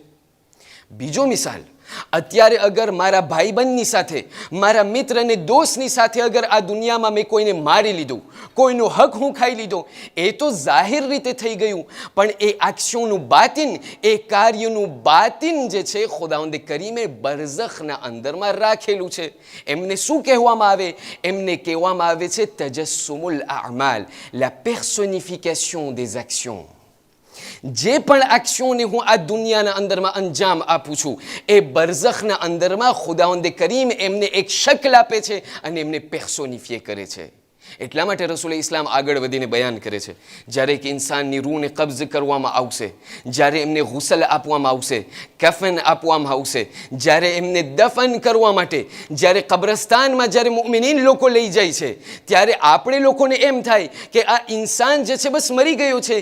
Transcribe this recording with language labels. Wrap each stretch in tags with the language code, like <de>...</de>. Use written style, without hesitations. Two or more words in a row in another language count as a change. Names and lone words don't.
<gu>બીજો મિસાલ, અત્યારે અગર મારા ભાઈબંધની સાથે, મારા મિત્ર અને દોસ્તની સાથે અગર આ દુનિયામાં મેં કોઈને મારી લીધું, કોઈનો હક હું ખાઈ લીધો, એ તો જાહેર રીતે થઈ ગયું, પણ એ એક્શનનું બાતિન, એ કાર્યનું બાતિન જે છે ખુદાવંદે કરીમે બરઝખના અંદરમાં રાખેલું છે. એમને શું કહેવામાં આવે? એમને કહેવામાં આવે છે</gu> <ar>تجسم الأعمال,</ar> <fr>la personnification des actions.</fr> <gu>જે પણ એક્શનને હું આ દુનિયાના અંદરમાં અંજામ આપું છું એ બરઝખના અંદરમાં ખુદાવંદે કરીમ એમને એક શક્લ આપે છે અને એમને પર્સોનિફાય કરે છે. એટલા માટે રસૂલ ઇસ્લામ આગળ વધીને બયાન કરે છે, જ્યારે કે ઇન્સાનની રૂહને કબ્ઝ કરવામાં આવશે, જ્યારે એમને ગુસલ આપવામાં આવશે, કફન આપવામાં આવશે, જ્યારે એમને દફન કરવા માટે જ્યારે કબ્રસ્તાનમાં જ્યારે મુમિનીન લોકો લઈ જાય છે, ત્યારે આપણે લોકોને એમ થાય કે આ ઇન્સાન જે છે બસ મરી ગયો છે.</gu>